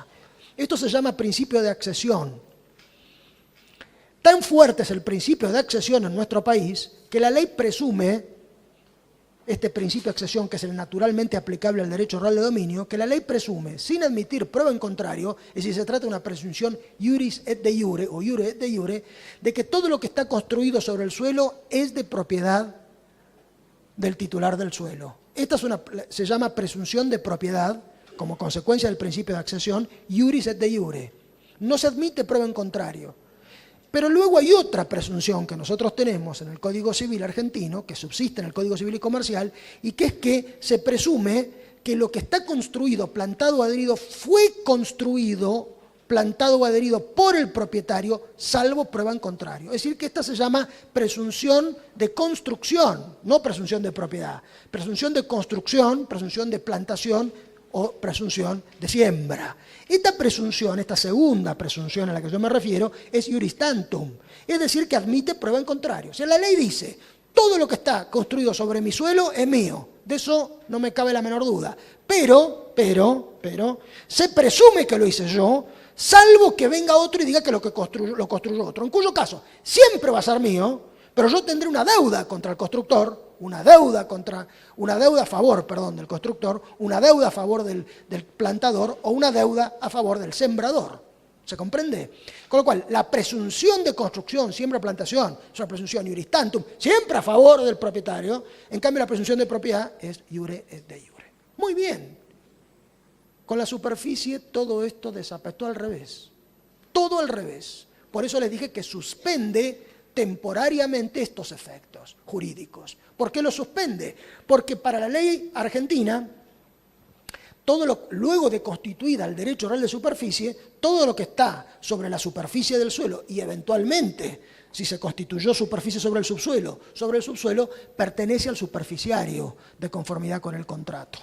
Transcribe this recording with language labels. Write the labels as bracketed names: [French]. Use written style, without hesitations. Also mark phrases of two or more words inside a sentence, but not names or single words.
[Spanish] Esto se llama principio de accesión. Tan fuerte es el principio de accesión en nuestro país que la ley presume, este principio de accesión que es el naturalmente aplicable al derecho real de dominio, que la ley presume, sin admitir prueba en contrario, es decir, se trata de una presunción [Latin] iuris et de iure [Spanish] o [Latin] iure et de iure, [Spanish] de que todo lo que está construido sobre el suelo es de propiedad del titular del suelo. Esta se llama presunción de propiedad, como consecuencia del principio de accesión, [Latin] iuris et de iure. [Spanish] No se admite prueba en contrario. Pero luego hay otra presunción que nosotros tenemos en el Código Civil argentino, que subsiste en el Código Civil y Comercial, y que es que se presume que lo que está construido, plantado o adherido, fue construido, plantado o adherido por el propietario, salvo prueba en contrario. Es decir, que esta se llama presunción de construcción, no presunción de propiedad. Presunción de construcción, presunción de plantación o presunción de siembra. Esta presunción, esta segunda presunción a la que yo me refiero, es [Latin] iuris tantum, [Spanish] es decir, que admite prueba en contrario. O sea, la ley dice, todo lo que está construido sobre mi suelo es mío, de eso no me cabe la menor duda, pero, se presume que lo hice yo, salvo que venga otro y diga que lo construyó otro, en cuyo caso siempre va a ser mío, pero yo tendré una deuda contra el constructor, una deuda a favor del constructor, una deuda a favor del plantador o una deuda a favor del sembrador. ¿Se comprende? Con lo cual, la presunción de construcción, siembra, plantación, es una presunción [Latin] iuris tantum, [Spanish] siempre a favor del propietario. En cambio, la presunción de propiedad es [Latin] iure et de iure. [Spanish] Muy bien. Con la superficie todo esto desapetó al revés. Todo al revés. Por eso les dije que suspende temporariamente estos efectos jurídicos. ¿Por qué lo suspende? Porque para la ley argentina, luego de constituida el derecho real de superficie, todo lo que está sobre la superficie del suelo y eventualmente, si se constituyó superficie sobre el subsuelo pertenece al superficiario de conformidad con el contrato.